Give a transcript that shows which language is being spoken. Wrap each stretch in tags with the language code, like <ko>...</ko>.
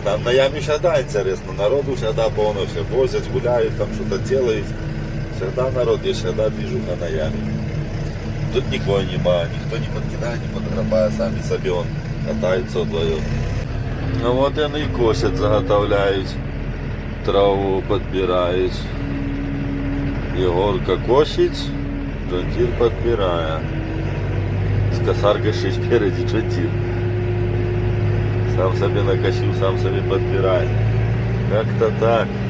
<ru>Там на яме всегда интересно. Народу всегда полно, все возят, гуляют, там что-то делают. Всегда народ есть, всегда движуха на яме. Тут никого нема, никто не подкидает, не подграбает, сами</ru> <uk>собі он катаються</uk> <ru>вдвоем. Ну вот они и косят, заготовляют, траву подбирають.</ru> <uk>Егорка косить, Джон-Дір подбирає. З косаркой ще спереді Джон-Дір.</uk> <ru>Сам себе накосил, сам себе подбирает. Как-то так.</ru>